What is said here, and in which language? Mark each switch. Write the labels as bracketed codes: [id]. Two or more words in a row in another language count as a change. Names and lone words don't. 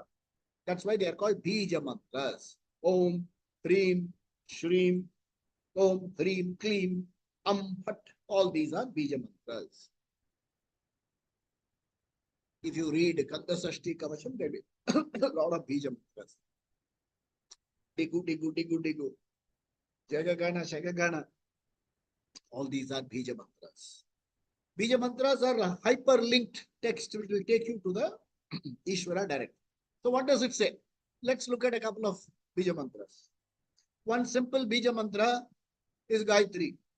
[en] That's why they are called Bija mantras. [sa] Om, Hrim, Shrim, Om, Hrim, Klim, Phat. [en] All these are Bija mantras. If you read Kanda Sashti Kavacham, there will be a lot of Bija mantras. [ta] Digu, digu, digu, digu. Jagagana, Shagagana. [en] All these are Bija mantras. Bija mantras are hyperlinked text which will take you to the Ishvara direct. So what does it say? Let's look at a couple of Bija mantras. One simple Bija mantra is Gayatri.